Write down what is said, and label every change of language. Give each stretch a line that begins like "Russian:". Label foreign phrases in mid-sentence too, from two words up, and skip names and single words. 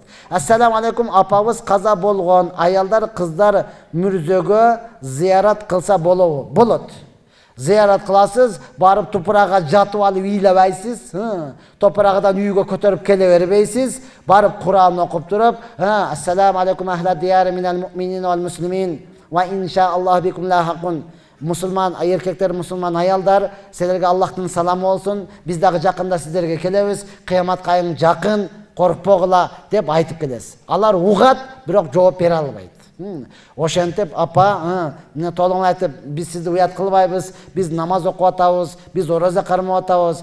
Arabic: السلام عليكم,
Kyrgyz: апабыз каза болгон, аялдар, кыздар мүрзөгө зыярат кылса болобу? Болот. Зыярат кыласыз, барып топурага жатып алып ыйлабайсыз, топурагыдан үйгө көтөрүп келе бербейсиз, барып Кур'ан окуп туруп,
Arabic: السلام عليكم أهل الديار من المؤمنين والمسلمين وإن شاء الله بكم لاحقون.
Kyrgyz: Мусулман эркектер, мусулман аялдар, силерге Аллахтын саламы болсун, биз дагы жакында сиздерге келебиз, кыямат кайым жакын, коркпогула деп айтып келесиз. Алар угат, бирок жооп бере албайт. Ошентип, апа, мына толугун айтып, биз сизди уят кылбайбыз, биз намаз окуп атабыз, биз ораза кармап атабыз.